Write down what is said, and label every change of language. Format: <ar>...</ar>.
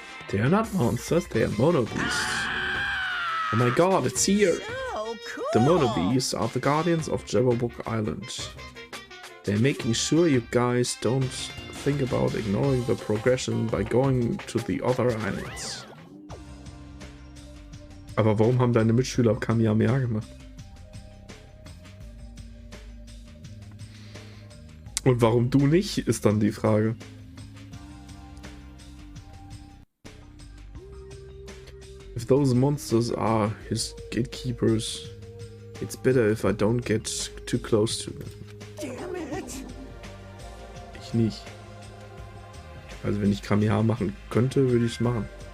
<en>They are not monsters, they are mono beasts. Oh my god, it's here! So cool. The mono beasts are the guardians of Jabberwock Island. They're making sure you guys don't think about ignoring the progression by going to the other islands.</en> <de>Aber warum haben deine Mitschüler Kamehameha gemacht? Und warum du nicht, ist dann die Frage.</de> <en>If those monsters are his gatekeepers, it's better if I don't get too close to them. Damn it!</en> <de>Ich nicht. Also wenn ich Kamehameha machen könnte, würde ich es machen.</de>